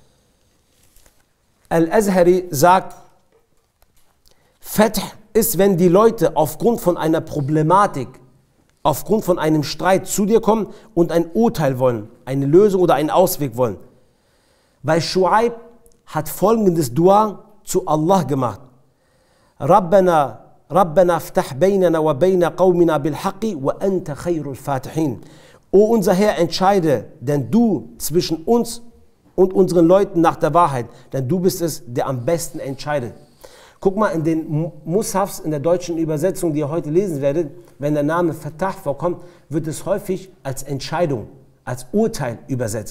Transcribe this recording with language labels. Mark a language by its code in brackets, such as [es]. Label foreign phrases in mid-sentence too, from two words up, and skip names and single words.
[de] Al-Azhari sagt, Fath ist, wenn die Leute aufgrund von einer Problematik, aufgrund von einem Streit zu dir kommen und ein Urteil wollen, eine Lösung oder einen Ausweg wollen. Weil Shu'aib hat folgendes Dua zu Allah gemacht. [ar] ربنا افتح بيننا وبين قومنا بالحق وأنت خير الفاتحين. [de] O unser Herr, entscheide, denn du zwischen uns und unseren Leuten nach der Wahrheit, denn du bist es, der am besten entscheidet. Guck mal, in den Mushafs, in der deutschen Übersetzung, die ihr heute lesen werdet, wenn der Name Fattah vorkommt, wird es häufig als Entscheidung, als Urteil übersetzt.